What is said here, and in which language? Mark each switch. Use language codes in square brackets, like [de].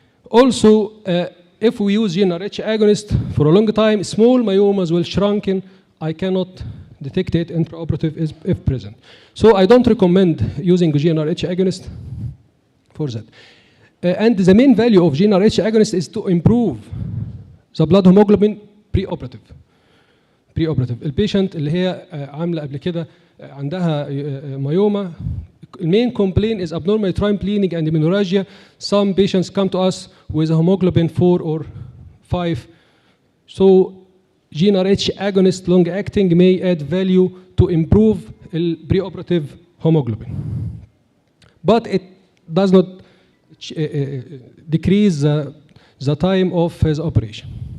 [en] Also, if we use GnRH agonist for a long time, small myomas will shrunken. I cannot detect it intraoperative if present. So I don't recommend using GnRH agonist for that. And the main value of GnRH agonist is to improve the blood hemoglobin preoperative. [ar] البيشنت اللي هي عامله قبل كده عندها myoma. [en] The main complaint is abnormal uterine bleeding and menorrhagia. Some patients come to us with a hemoglobin 4 or 5. So GnRH agonist long acting may add value to improve preoperative hemoglobin. But it does not decrease the time of his operation.